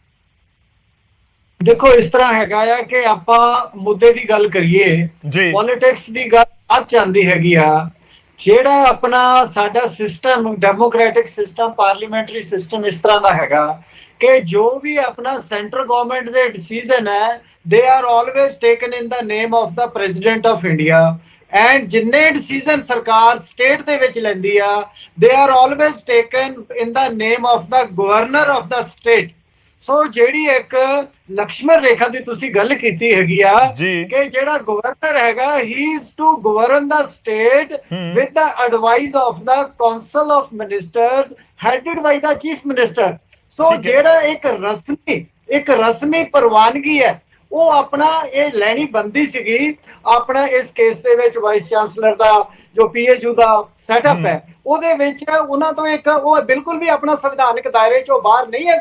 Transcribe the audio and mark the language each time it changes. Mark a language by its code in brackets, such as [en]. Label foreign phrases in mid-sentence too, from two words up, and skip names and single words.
[pa] ਦੇਖੋ ਇਸ ਤਰ੍ਹਾਂ ਹੈਗਾ ਆ ਕਿ ਆਪਾਂ ਮੁੱਦੇ ਦੀ ਗੱਲ ਕਰੀਏ, ਜੀ ਪੋਲਿਟਿਕਸ ਦੀ ਗੱਲ ਆ ਜਾਂਦੀ ਹੈਗੀ ਆ। ਜਿਹੜਾ ਆਪਣਾ ਸਾਡਾ [en] system, democratic system, parliamentary system [pa] ਇਸ ਤਰ੍ਹਾਂ ਦਾ ਹੈਗਾ ਕਿ ਜੋ ਵੀ ਆਪਣਾ [en] central government [pa] ਦੇ ਡਿਸੀਜਨ ਹੈ, [en] they are always taken in the name of the president of India, and [pa] ਜਿੰਨੇ ਡਿਸੀਜਨ ਸਰਕਾਰ ਸਟੇਟ ਦੇ ਵਿੱਚ ਲੈਂਦੀ ਆ, [en] they are always taken in the name of the governor of the state। [pa] ਸੋ ਜਿਹੜੀ ਇੱਕ ਲਕਸ਼ਮਣ ਰੇਖਾ ਦੀ ਤੁਸੀਂ ਗੱਲ ਕੀਤੀ ਹੈਗੀ ਆ ਕਿ ਜਿਹੜਾ ਗਵਰਨਰ ਹੈਗਾ, [en] he is to govern the state with the advice of the council of ministers headed by the chief minister। [pa] ਸੋ ਜਿਹੜਾ ਇੱਕ ਰਸਮੀ ਪ੍ਰਵਾਨਗੀ ਹੈ ਉਹ ਆਪਣਾ ਇਹ ਲੈਣੀ ਬੰਦੀ ਸੀਗੀ। ਆਪਣਾ ਇਸ ਕੇਸ ਦੇ ਵਿੱਚ [en] vice chancellor [pa] ਦਾ ਜੋ ਪੀਏਯੂ ਦਾ ਸੈਟਅਪ ਹੈ ਉਹਦੇ ਵਿੱਚ ਉਹਨਾਂ ਤੋਂ ਇੱਕ ਉਹ ਬਿਲਕੁਲ ਵੀ ਆਪਣਾ ਸੰਵਿਧਾਨਕ ਦਾਇਰੇ ਚੋਂ ਬਾਹਰ ਨਹੀਂ ਹੈ।